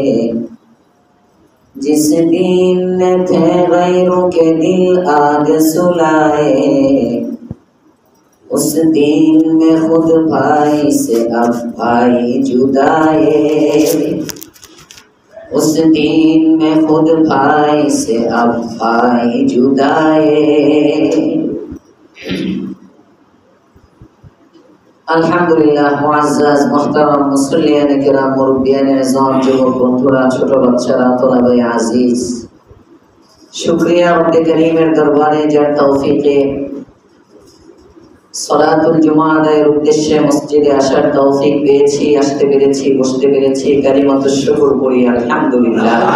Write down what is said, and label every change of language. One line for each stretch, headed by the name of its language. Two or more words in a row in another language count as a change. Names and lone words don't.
Urdu: جس دین نے تھے غیروں کے دل آگ سلائے، اس دین میں خود بھائی سے اب بھائی جدائے، اس دین میں خود بھائی سے اب بھائی جدائے۔
Bangla: আলহামদুলিল্লাহ। মুআজ্জাজ মুহতারাম মুসল্লিয়ান কিরাম, মুরব্বিয়ান নিজাম, যুবক বন্ধুরা, ছোট বাচ্চারা, তোলাবে আজিজ, শুকরিয়া রব্বে করিমের দরবারে যার তৌফিকে সালাতুল জুমা আদায়ের উদ্দেশ্যে মসজিদে আসার তৌফিক পেয়েছি, আসতে পেরেছি, বসতে পেরেছি, কালিমাতুশ শুকর করি আলহামদুলিল্লাহ।